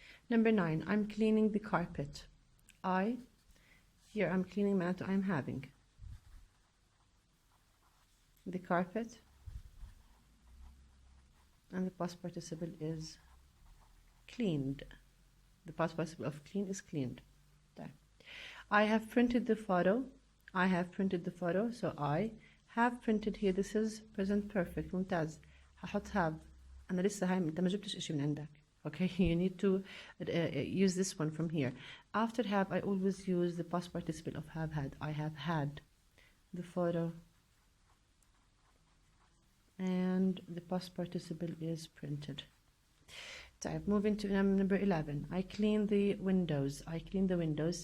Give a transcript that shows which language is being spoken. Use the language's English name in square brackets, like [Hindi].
[English] Number 9, I'm cleaning the carpet. Here I'm cleaning [Arabic] معناته [English] I'm having the carpet, and the past participle is cleaned. The past participle of clean is cleaned. [Arabic] طيب. [English] I have printed the photo. I have printed the photo, so I have printed here. This is present perfect. [Arabic] ممتاز. هحط [English] have. [Arabic] أنا لسه هاي أنت ما جبتش إشي من عندك. [English] Okay, you need to use this one from here. After have, I always use the past participle of have had. I have had the photo, and the past participle is printed. Type. Moving to number 11. I clean the windows. I clean the windows.